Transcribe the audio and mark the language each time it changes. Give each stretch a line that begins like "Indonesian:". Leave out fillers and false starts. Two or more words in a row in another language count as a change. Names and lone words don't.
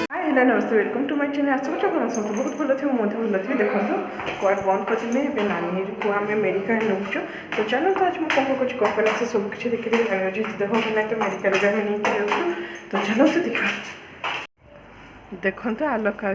Odia: हेलो नमस्ते
English: welcome to my channel
Hindi: आशा करूँ
Odia: ଆପଣ ସମସ୍ତେ ବହୁତ ଭଲ ଥିବେ ମୁଁ ମଧ୍ୟ ଭଲ ଥିବି ଦେଖନ୍ତୁ କୁଆଡ଼େ ବନ୍ଦ କରିଥିଲେ ଏବେ ନାନୀକୁ ଆମେ ମେଡ଼ିକାଲ ନେଉଛୁ ତ ଚାଲନ୍ତୁ ଆଜି ମୁଁ କ'ଣ କରୁଛି କ'ଣ କଲା ସେ ସବୁ କିଛି ଦେଖିଦେବି ଜାଣିବାକୁ ଦେହ ଭଲ ନାହିଁ ତ ମେଡ଼ିକାଲରେ ଆମେ ନେଇକି ଯାଉଛୁ ତ ଚାଲନ୍ତୁ ଦେଖିବା ଦେଖନ୍ତୁ ଆଲୋକ ଆଉ